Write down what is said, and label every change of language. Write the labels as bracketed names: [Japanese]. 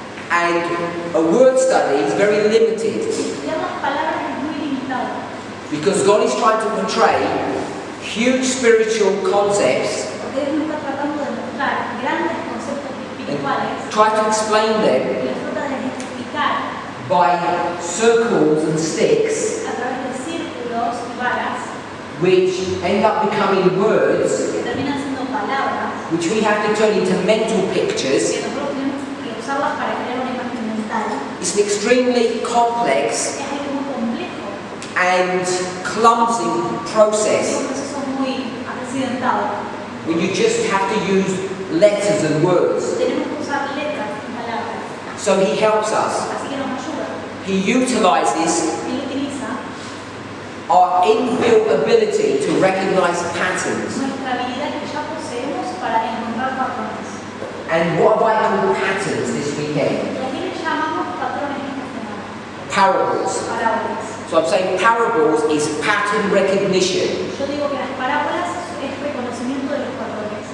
[English] and a word study is very limited [Spanish] Estudiar las palabras es muy limitado, [English] because God is trying to portray huge spiritual concepts [Spanish] porque Dios nos está tratando de mostrar grandes conceptos espirituales [English] and try to explain them [Spanish] y los trata de explicar [English] by circles and sticks, [Spanish] a través de círculos y varas [English] which end up becoming words [Spanish] que terminan siendo palabras [English] which we have to turn into mental pictures. [Spanish] que nosotros tenemos que usarlas para crear una imagen mental. [English] It's an extremely complex [Spanish] Es algo muy complejo, [English] and clumsy [Spanish] es un [English] process [Spanish] proceso muy accidentado. [English] when you just have to use letters and words. [Spanish] Tenemos que usar letras y palabras, [English] So He helps us. [Spanish] así que nos ayuda. [English] He utilizes [Spanish] Él utiliza [English] our inbuilt ability to recognize patterns. [Spanish] nuestra habilidad que ya poseemos para encontrar patrones. [English] And what have I called patterns this weekend? [Spanish] Y aquí le llamamos patrones esta semana, [English] Parables. [Spanish] parábolas. [English] So I'm saying parables is pattern recognition. [Spanish] Yo digo que las parábolas es reconocimiento de los patrones.